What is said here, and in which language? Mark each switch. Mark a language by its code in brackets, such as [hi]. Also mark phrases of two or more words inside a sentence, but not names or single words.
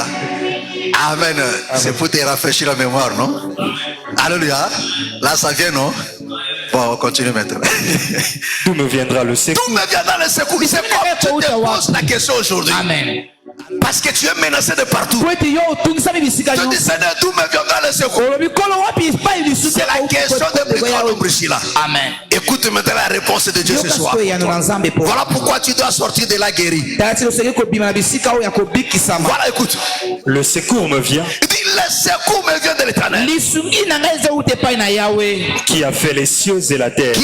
[fr] Amen. C'est pour te rafraîchir la mémoire, non? Alléluia. Là, ça vient, non? Bon, on continue maintenant. D'où me viendra le secours? D'où me viendra le secours? C'est comme tu te poses la question aujourd'hui. Amen. Parce que tu es menacé de partout. [ln] Po ete yo otungisa bisika [fr] Tu dis, Seigneur, d'où me viendra le secours? [ln] olobi kolo wapi epai lisusu [fr] C'est la question de plus grand nombre ici là. Amen. Écoute maintenant la réponse de Dieu ce soir. Voilà pourquoi tu dois sortir de la guérie. Voilà, écoute. Le secours me vient. Il dit, le secours me vient de l'Éternel. Qui a fait les cieux et la terre.